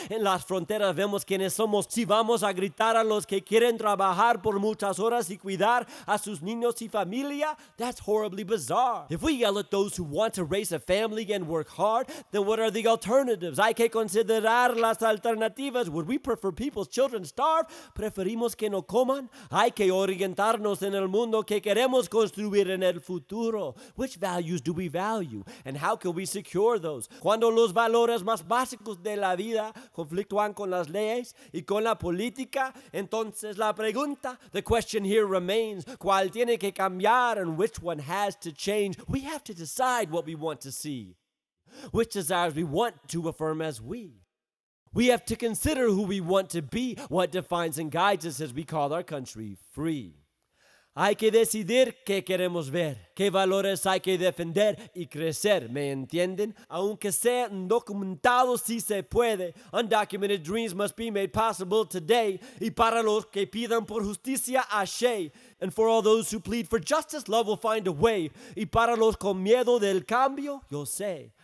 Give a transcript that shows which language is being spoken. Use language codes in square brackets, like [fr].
[es] En las fronteras vemos quiénes somos. Si vamos a gritar a los que quieren trabajar por muchas horas y cuidar a sus niños y familia, [en] that's horribly bizarre. If we yell at those who want to raise a family and work hard, then what are the alternatives? [es] Hay que considerar las alternativas. [en] Would we prefer people's children starve? [es] ¿Preferimos que no coman? Hay que orientarnos en el mundo que queremos construir en el futuro. [en] Which values do we value? And how can we secure those? [es] Cuando los valores más básicos de la vida conflictúan con las leyes y con la política, entonces la pregunta, [en] the question here remains, [es] ¿cuál tiene que cambiar [en] and which one has to change? We have to decide what we want to see, which desires we want to affirm as we. We have to consider who we want to be, what defines and guides us as we call our country free. [es] Hay que decidir qué queremos ver, qué valores hay que defender y crecer, ¿me entienden? Aunque sea documentado si se puede, [en] undocumented dreams must be made possible today. [es] Y para los que pidan por justicia, ashe. [en] And for all those who plead for justice, love will find a way. [es] Y para los con miedo del cambio, yo sé.